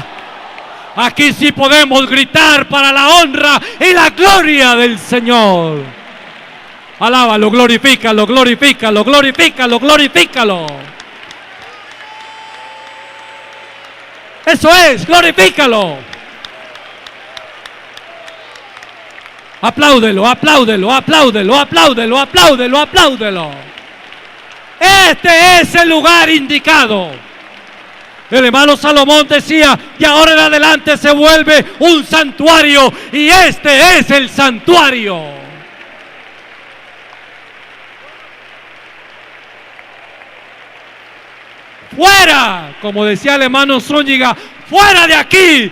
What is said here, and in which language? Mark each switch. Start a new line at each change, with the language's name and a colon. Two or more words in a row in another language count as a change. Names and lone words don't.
Spanish: Aquí sí podemos gritar para la honra y la gloria del Señor. Alábalo, glorifícalo, glorifícalo, glorifícalo, glorifícalo. Eso es, glorifícalo. Apláudelo, apláudelo, apláudelo, apláudelo, apláudelo, apláudelo. Este es el lugar indicado. El hermano Salomón decía que ahora en adelante se vuelve un santuario, y este es el santuario. Fuera, como decía el hermano Zúñiga, fuera de aquí.